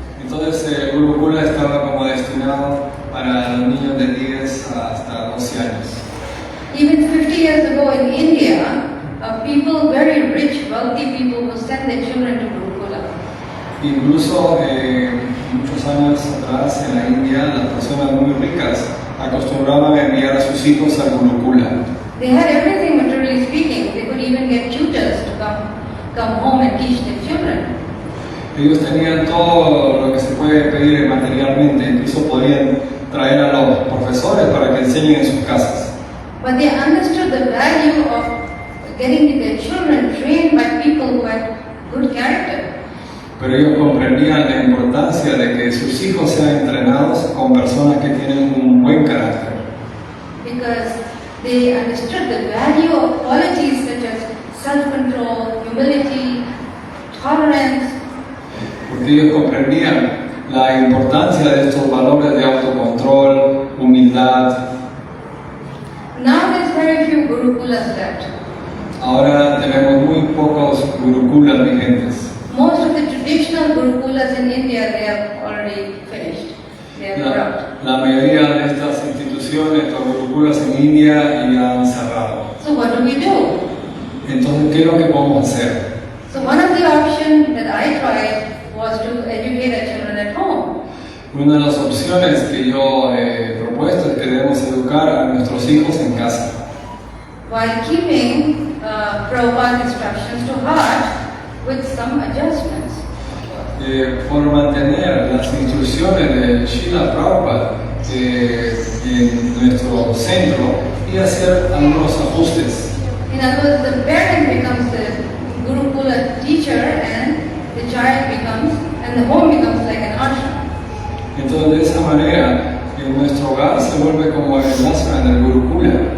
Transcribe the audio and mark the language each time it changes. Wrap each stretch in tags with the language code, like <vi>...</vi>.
<es>entonces Gurukula estaba como destinado para los niños de 10 hasta 12 años.</es> <en>Even 50 years ago in India, people, very rich, wealthy people, would send their children to Gurukula.</en> <es>Incluso muchos años atrás en la India, las personas muy ricas acostumbraban a enviar a sus hijos al Gurukula.</es> <en>They had everything, materially speaking. They could even get tutors to come home and teach their children.</en> <es>Ellos tenían todo lo que se puede pedir materialmente, incluso podían traer a los profesores para que enseñen en sus casas.</es> <en>But they understood the value of getting their children trained by people who had good character.</en> <es>Pero ellos comprendían la importancia de que sus hijos sean entrenados con personas que tienen un buen carácter.</es> <en>Because they understood the value of qualities such as self-control, humility, tolerance.</en> <es>Porque ellos comprendían la importancia de estos valores de autocontrol, humildad.</es> <en>Now there's very few gurukulas left.</en> <es>Ahora tenemos muy pocos gurukulas vigentes.</es> <en>Most of the traditional gurukulas in India, they have already finished. They are corrupt.</en> <es>La mayoría de estas instituciones, estos gurukulas en India, ya han cerrado.</es> <en>So what do we do?</en> <es>Entonces, ¿qué es lo que podemos hacer?</es> <en>So one of the options that I tried was to educate our children at home.</en> <es>Una de las opciones que yo he propuesto es que debemos educar a nuestros hijos en casa,</es> <en>While keeping Prabhupada's instructions to heart with some adjustments.</en> <es>por mantener las instrucciones de Srila Prabhupada en nuestro centro y hacer algunos ajustes.</es> <en>In other words, the parent becomes the Gurukula teacher and the child becomes, and the home becomes like an ashram.</en> <es>Entonces, de esa manera, en nuestro hogar se vuelve como el ashram del Gurukula.</es>